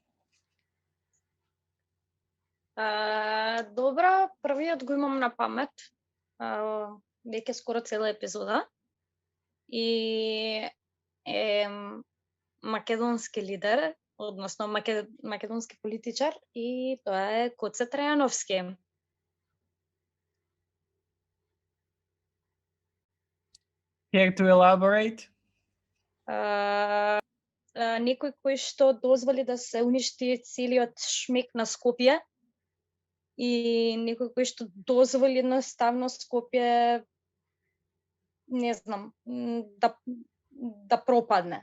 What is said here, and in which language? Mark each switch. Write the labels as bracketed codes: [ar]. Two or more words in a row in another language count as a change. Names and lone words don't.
[mk] Добро, првиот го имам на памет. Веќе скоро цела епизода. И е македонски лидер, односно македонски политичар, и тоа е Коце Трајановски. [en] Care to elaborate? [mk] Некој кој што дозволи да се уништи целиот шмек на Скопје и некој кој што дозволи едноставно Скопје, не знам, да пропадне.